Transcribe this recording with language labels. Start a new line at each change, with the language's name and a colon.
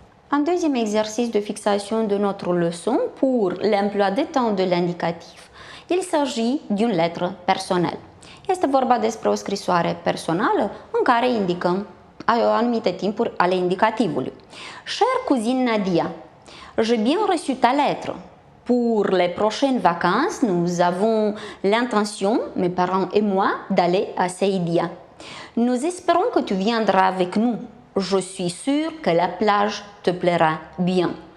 French: Un deuxième exercice de fixation de notre leçon pour l'emploi de temps de l'indicatif. Il s'agit d'une lettre personnelle.
Romanian: Este vorba despre o scrisoare personală în care indicăm anumite timpuri ale indicativului.
French: Chère cousine Nadia, j'ai bien reçu ta lettre. Pour les prochaines vacances, nous avons l'intention, mes parents et moi, d'aller à Saidia. Nous espérons que tu viendras avec nous. Je suis sûre que la plage te plaira bien.